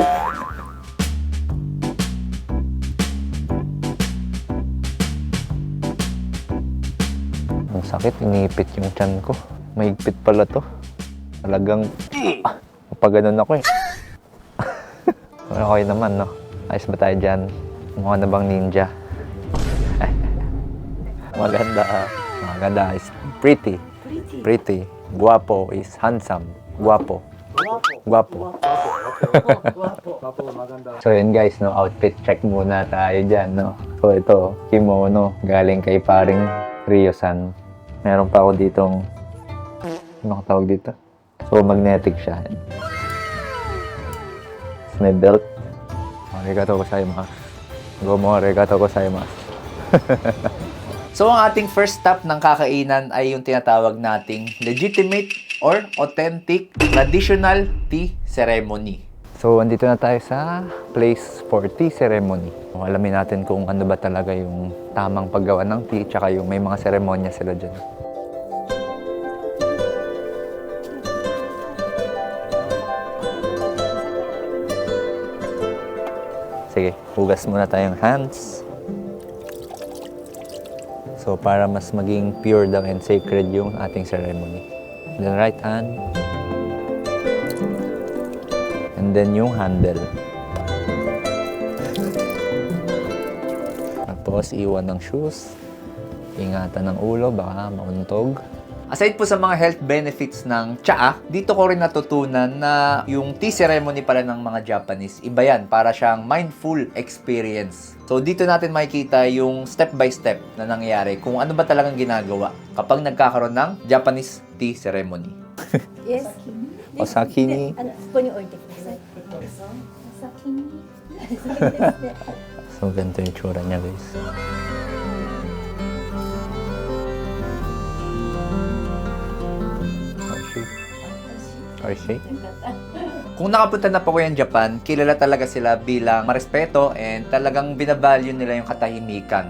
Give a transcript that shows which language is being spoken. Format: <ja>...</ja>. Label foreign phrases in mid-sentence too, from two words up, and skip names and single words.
<tl>Ang sakit, inipit yung tiyan ko. Mahigpit pala to. Talagang, kapag ganun ako eh. Okay naman, no? Ayos ba tayo dyan? Mukha na bang ninja? Maganda.</tl> <en>Maganda is pretty. Pretty. Guwapo is handsome.</en> <tl>Guwapo. Guwapo. So yun guys, no,</tl> <en>outfit check</en> <tl>muna tayo dyan, no. So ito, kimono, galing kay paring Ryo-san. Meron pa ako ditong, ano tawag dito? So magnetic siya. May belt.</tl> <ja>ありがとうございます。どうもありがとうございます.</ja> <tl>So, ang ating</tl> <en>first stop</en> <tl>ng kakainan ay yung tinatawag nating</tl> <en>legitimate or authentic traditional tea ceremony.</en> <tl>So, andito na tayo sa</tl> <en>place for tea ceremony.</en> <tl>Alamin natin kung ano ba talaga yung tamang paggawa ng tea, tsaka yung may mga seremonya sila dyan. Sige, hugas muna tayong hands. So, para mas maging pure daw</tl> <en>and sacred</en> <tl>yung ating ceremony.</tl> <en>Then, right hand. And then,</en> <tl>yung handle. Tapos, iwan ng shoes. Ingatan ng ulo, baka mauntog. Aside po sa mga</tl> <en>health benefits</en> <tl>ng tsaa, dito ko rin natutunan na yung</tl> <en>tea ceremony</en> <tl>pala ng mga Japanese, iba yan, para siyang</tl> <en>mindful experience.</en> <tl>So dito natin makikita yung</tl> <en>step by step</en> <tl>na nangyayari kung ano ba talagang ginagawa kapag nagkakaroon ng</tl> <en>Japanese tea ceremony. Yes.</en> <ja>お先に. ここに置いてください。どうぞ。お先に。</ja> <tl>So, ganito yung tsura niya, guys.</tl> <ja>おいしい。おいしい.</ja> <tl>Kung nakapunta na po kayo ng Japan, kilala talaga sila bilang marespeto and talagang binavalue nila yung katahimikan.</tl>